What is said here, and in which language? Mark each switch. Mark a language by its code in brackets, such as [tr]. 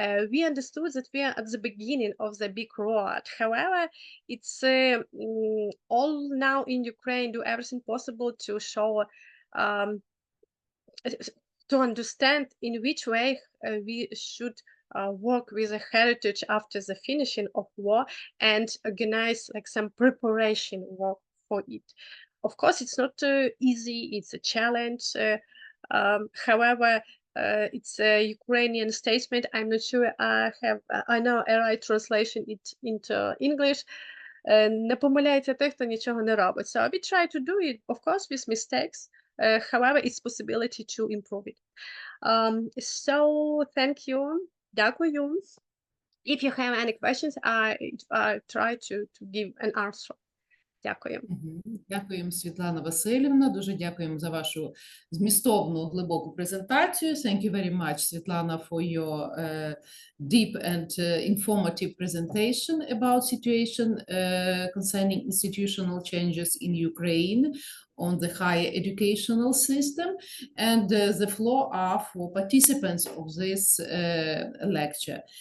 [en] We understood that we are at the beginning of the big road. However, it's all now in Ukraine do everything possible to show, to understand in which way we should work with the heritage after the finishing of war, and organize like some preparation work for it. Of course, it's not easy, it's a challenge. However, it's a Ukrainian statement. I'm not sure I know a right translation it into English. [uk] Не помиляється той, хто нічого не робить. [en] So we try to do it, of course, with mistakes. However, it's possibility to improve it. So thank you. [uk] Дякую. [en] If you have any questions, I try to give an answer. [uk] Дякую. Дякуємо, Світлана Васильівна. Дуже дякуємо за вашу змістовну, глибоку презентацію. [en] Thank you very much, Світлана, for your deep and informative presentation about situation concerning institutional changes in Ukraine on the higher educational system. And the floor are for participants of this lecture.